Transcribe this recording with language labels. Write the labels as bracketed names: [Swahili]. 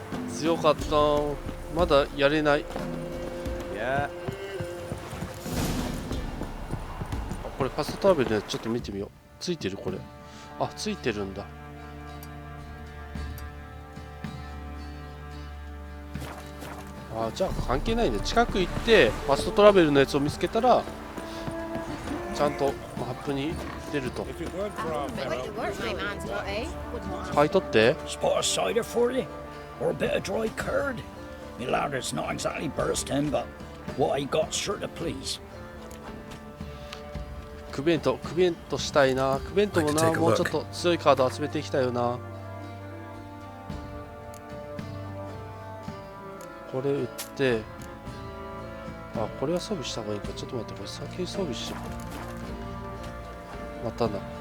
[Japanese] 強かった。まだやれない。いや、これファストトラベルのやつちょっと見てみよう。ついてるこれ。あ、ついてるんだ。あ、じゃあ関係ないんで、近く行ってファストトラベルのやつを見つけたらちゃんとマップに出ると。買い取って。 [English] Spot a cider for you, or a bit of dry curd. My larder's not exactly bursting, but what I got's sure to please. [Japanese] クベントしたいな。クベントもな、もうちょっと強いカード集めていきたいよな。これ売って、あ、これは装備した方がいいか。ちょっと待って、これ先に装備しよう。またな。